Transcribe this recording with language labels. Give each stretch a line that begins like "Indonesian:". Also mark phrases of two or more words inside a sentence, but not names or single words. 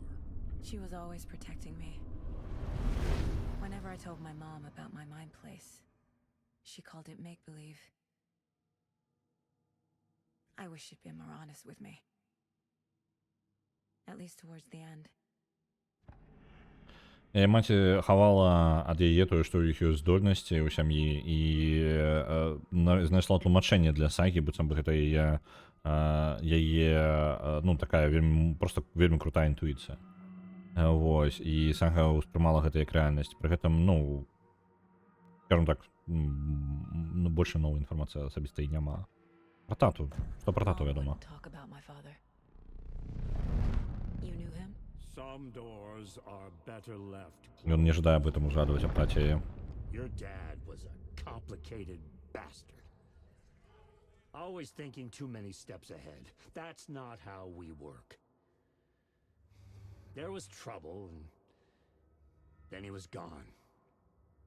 English: She was always protecting me. Whenever I told my mom about my mind place, she called it make-believe. I wish she'd been more honest with me. At least towards the end.
Belarusian: Яе маці хавала ад яе тое, што ў іх ёсць здольнасці ў сям'і, і знайшла тлумачэнне для сагі, быццам бы гэта яе, ну, такая проста вельмі крутая інтуіцыя. Вось, і сага ўспрымала гэта як рэальнасць. Пры гэтым, ну,
Russian: скажем так, больше
Belarusian: новай інфармацыі асабіста і няма. Пра тату, што пра тату вядома. Ён не жадае
Russian: об этом
Belarusian: узгадваць, аб таце яе.
English: Your dad was a complicated bastard. Always thinking too many steps ahead. That's not how we work. There was trouble, and then he was gone.